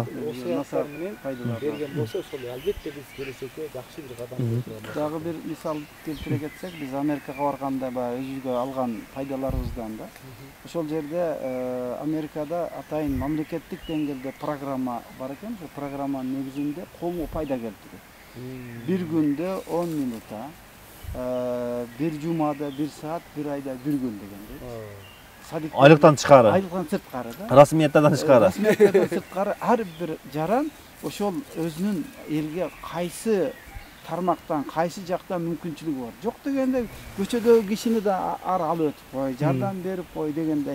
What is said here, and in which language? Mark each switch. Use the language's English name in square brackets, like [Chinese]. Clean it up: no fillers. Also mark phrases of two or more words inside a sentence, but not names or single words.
[Kyrgyz] насаат менен берген болсо, ошол албетте биз келечекке жакшы бир кадам жасайбыз. Дагы бир мисал келтире кетсек, биз Америкага барганда баягы өзүбүзгө алган пайдаларыбыздан да. Ошол жерде Америкада атайын мамлекеттик деңгээлде программа бар экен. Ошол программанын негизинде коомго пайда келтирет. Бир күндө 10 минута, бир жумада 1 саат, бир айда 1 күн дегенде. айлыктан тышкары, Айлыктан сырткары да. расмияттерден тышкары. Расмияттерден сырткары ар бир жаран ошол өзүнүн элге кайсы тармактан, кайсы жактан мүмкүнчүлүгү бар. Жок дегенде көчөдөгү кишини да алып өтүп кой, жардам берип кой дегендей.